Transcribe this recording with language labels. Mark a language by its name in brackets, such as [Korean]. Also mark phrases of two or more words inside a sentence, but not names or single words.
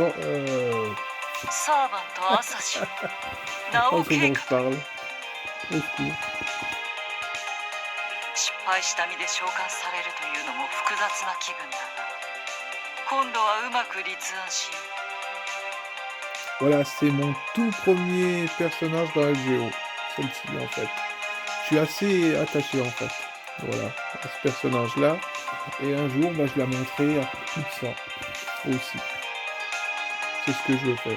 [Japanese] サーバントアサシ名 Oh, を [French] c'est [Japanese] 計 [French] bon, [Japanese] 画 [French] je parle. Au secours. [Japanese] 失敗した身で召喚されるというのも複雑な気分だが今度はうまく立案し [French] Voilà, c'est mon tout premier personnage dans FGO. Celle-ci, en fait. Je suis assez attaché, en fait. Voilà, à ce personnage-là. Et un jour, bah, je la montrerai à tout ça aussi. C'est ce que je veux faire.